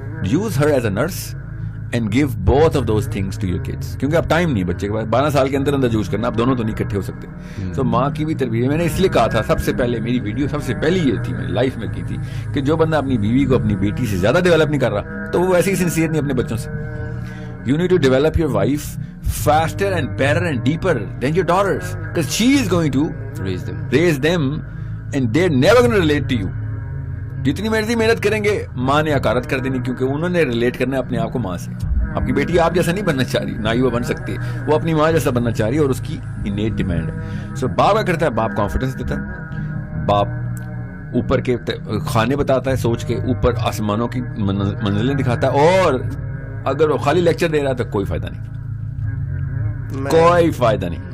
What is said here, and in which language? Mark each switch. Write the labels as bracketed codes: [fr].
[en] use her as a nurse and give both of those things to your kids, [ur] کیونکہ اب time نہیں بچے کے پاس 12 سال کے اندر یوز کرنا, اب دونوں تو نہیں اکٹھے ہو سکتے. تو ماں کی بھی تربیت میں نے اس لیے کہا تھا, سب سے پہلے میری ویڈیو سب سے پہلی یہ تھی, میں لائف میں کی تھی کہ جو بندہ اپنی بیوی کو اپنی بیٹی سے زیادہ ڈیولپ نہیں کر رہا تو وہ ایسے ہی سنسیئر نہیں اپنے بچوں سے. [en] You need to develop your wife faster and better and deeper than your daughters, because she is going to raise them and they're never going to relate to you. [ur] جتنی مرضی محنت کریں گے ماں نے حقارت کر دینی, کیونکہ انہوں نے ریلیٹ کرنا ہے اپنے آپ کو ماں سے. آپ کی بیٹی آپ جیسا نہیں بننا چاہ رہی, نہ ہی وہ بن سکتی, وہ اپنی ماں جیسا بننا چاہ رہی ہے اور اس کی انیٹ ڈیمانڈ ہے. سو باپ کیا کرتا ہے, باپ کانفیڈنس دیتا ہے, باپ اوپر کے کھانے بتاتا ہے, سوچ کے اوپر آسمانوں کی منزلیں دکھاتا ہے, اور اگر وہ خالی لیکچر دے رہا ہے تو کوئی فائدہ نہیں, کوئی فائدہ نہیں.